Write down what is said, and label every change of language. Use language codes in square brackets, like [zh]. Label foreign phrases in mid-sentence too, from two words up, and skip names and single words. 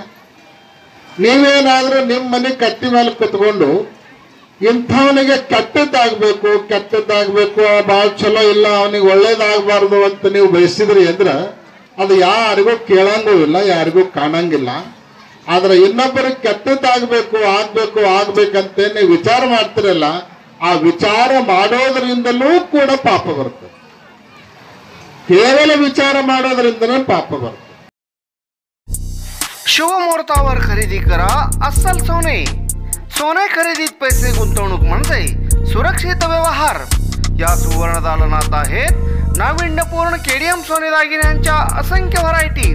[kn] ನೀವೇನಾದ್ರೂ ನಿಮ್ಮ ಮನೆ ಕಟ್ಟಿ ಮೇಲೆ ಕುತ್ಕೊಂಡು ಇಂಥವನಿಗೆ ಕೆಟ್ಟದ್ದಾಗಬೇಕು ಭಾಳ ಚಲೋ ಇಲ್ಲ, ಅವನಿಗೆ ಒಳ್ಳೇದಾಗಬಾರ್ದು ಅಂತ ನೀವು ಬಯಸಿದ್ರಿ ಅಂದ್ರೆ ಅದು ಯಾರಿಗೂ ಕೇಳಂಗೂ ಇಲ್ಲ, ಯಾರಿಗೂ ಕಾಣಂಗಿಲ್ಲ. ಆದ್ರೆ ಇನ್ನೊಬ್ಬರಿಗೆ ಆಗ್ಬೇಕಂತ ನೀವು ವಿಚಾರ ಮಾಡ್ತಿರಲ್ಲ, ಆ ವಿಚಾರ ಮಾಡೋದ್ರಿಂದಲೂ ಕೂಡ ಪಾಪ ಬರ್ತದೆ. ಕೇವಲ विचार ಮಾಡೋದ್ರಿಂದನೇ ಪಾಪ ಬರುತ್ತೆ. [mr] शुभ मुहूर्तावर खरेदी करा अस्सल सोने. सोने खरेदीत पैसे गुंतवणूक म्हणजे सुरक्षित व्यवहार. या सुवर्ण दालनात आहेत नाविन्यपूर्ण केडीएम सोने दागिन्यांच्या असंख्य व्हरायटी.